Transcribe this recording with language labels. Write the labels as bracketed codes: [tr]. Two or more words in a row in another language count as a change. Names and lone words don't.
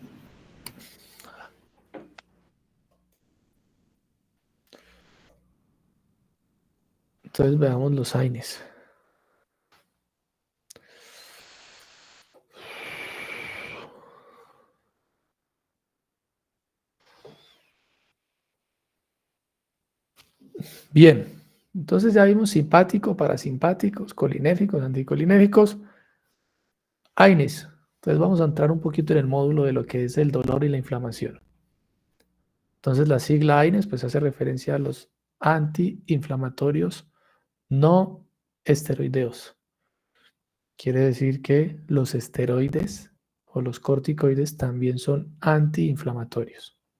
[es] Entonces veamos los AINES. Bien. Entonces ya vimos simpático, parasimpáticos, colinérgicos, anticolinérgicos, AINES. Entonces vamos a entrar un poquito en el módulo de lo que es el dolor y la inflamación. Entonces la sigla AINES pues hace referencia a los antiinflamatorios no esteroideos. Quiere decir que los esteroides o los corticoides también son antiinflamatorios.